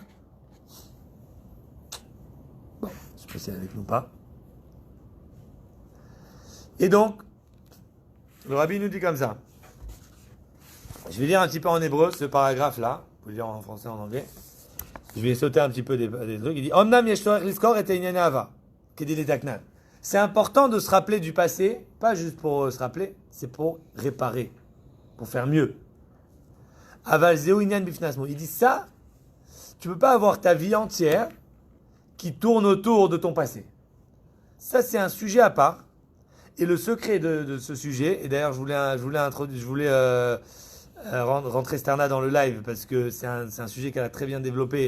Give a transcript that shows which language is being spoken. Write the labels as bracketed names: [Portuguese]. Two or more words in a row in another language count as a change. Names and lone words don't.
[French] Bon, je sais pas si elle est avec nous ou pas. Et donc, le rabbi nous dit comme ça. Je vais lire un petit peu en hébreu ce paragraphe-là. Vous pouvez lire en français, en anglais. Je vais sauter un petit peu des trucs. [Hebrew] Il dit אמנם יש צורך לזכור את ענייני העבר. [French] C'est important de se rappeler du passé, pas juste pour se rappeler, c'est pour réparer, pour faire mieux. [Hebrew] אבל זהו עניין בפני עצמו. [French] Il dit ça, tu peux pas avoir ta vie entière qui tourne autour de ton passé. Ça, c'est un sujet à part. Et le secret de ce sujet, et d'ailleurs, je voulais rentrer Sterna dans le live parce que c'est un sujet qu'elle a très bien développé.